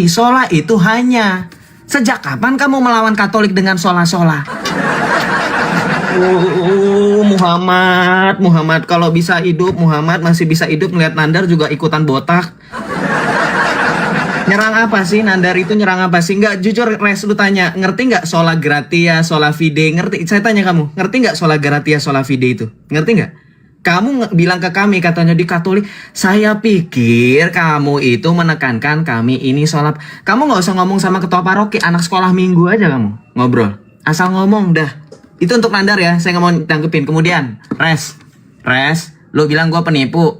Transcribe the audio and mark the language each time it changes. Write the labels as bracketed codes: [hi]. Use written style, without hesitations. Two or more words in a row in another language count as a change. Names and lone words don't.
[id] Sola itu hanya. Sejak kapan kamu melawan Katolik dengan sola-sola? Muhammad kalau bisa hidup, Muhammad masih bisa hidup ngeliat Nandar juga ikutan botak. Nyerang apa sih Nandar itu, nyerang apa sih? Nggak, jujur Res, lu tanya, ngerti nggak [la] sola gratia, sola fide? [id] Ngerti? Saya tanya kamu, ngerti nggak [la] sola gratia, sola fide [id] itu? Ngerti nggak? Kamu bilang ke kami katanya di Katolik, saya pikir kamu itu menekankan kami ini sholat. Kamu nggak usah ngomong sama ketua paroki, anak sekolah minggu aja kamu ngobrol. Asal ngomong dah. Itu untuk Nandar ya, saya nggak mau tanggepin. Kemudian, Res, lu bilang gue penipu.